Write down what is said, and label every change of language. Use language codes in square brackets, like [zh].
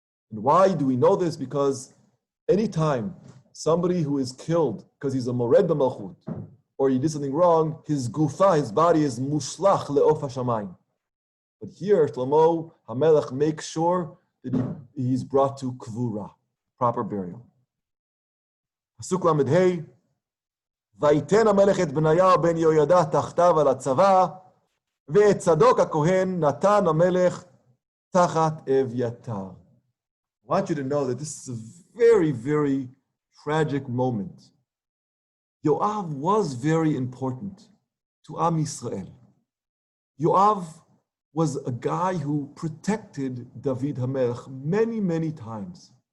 [en] And why do we know this? Because anytime somebody who is killed because he's a mored b'malchut, or he did something wrong, his gufa, his body is [he] mushlach le'of hashamayim. [en] But here, Shlomo HaMelech makes sure that he's brought to kvura, proper burial. [he] Pasuk Lamed Hey, ויתן המלך את בניהו בן יהוידע תחתיו על הצבא, ואת צדוק הכהן נתן המלך תחת אביתר. [en] I want you to know that this is a very, very tragic moment. Yoav was very important to Am Yisrael. Yoav was a guy who protected David HaMelech many, many times.